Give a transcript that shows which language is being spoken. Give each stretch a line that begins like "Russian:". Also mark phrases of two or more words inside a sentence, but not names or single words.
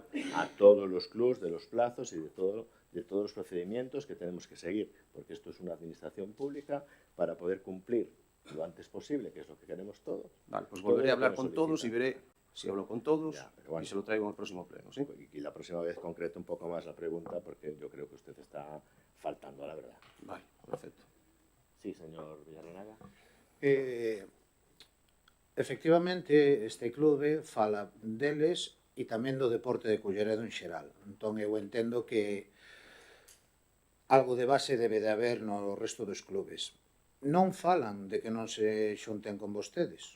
Spanish: a todos los clubs de los plazos y de todos los procedimientos que tenemos que seguir, porque esto es una administración pública para poder cumplir lo antes posible, que es lo que queremos todos. Vale, pues volveré a hablar con todos y veré si hablo con todos y se lo traigo en el próximo pleno, ¿sí? Y la próxima vez concreto un poco más la pregunta, porque yo creo que usted está faltando a la verdad. Vale, perfecto. Sí, señor Villarrenaga.
Galician: Efectivamente, este clube fala deles e tamén do deporte de Culleredo en xeral. Entón, eu entendo que algo de base debe de haber no resto dos clubes. Non falan de que non se xunten con vostedes.